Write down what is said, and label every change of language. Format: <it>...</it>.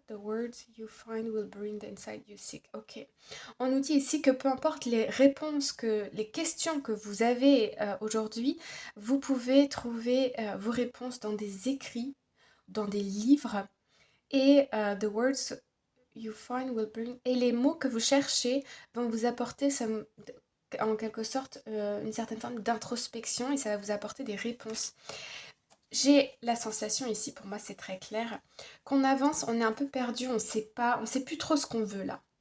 <en>The words you find will bring the insight you seek. Ok.</en> <fr>On nous dit ici que peu importe les réponses, les questions que vous avez aujourd'hui, vous pouvez trouver vos réponses dans des écrits, dans des livres. Et</fr> <en>the words you find will bring...</en> <fr>Et les mots que vous cherchez vont vous apporter en quelque sorte une certaine forme d'introspection et ça va vous apporter des réponses. J'ai la sensation ici, pour moi c'est très clair, qu'on avance, on est un peu perdu, on sait plus trop ce qu'on veut là.</fr>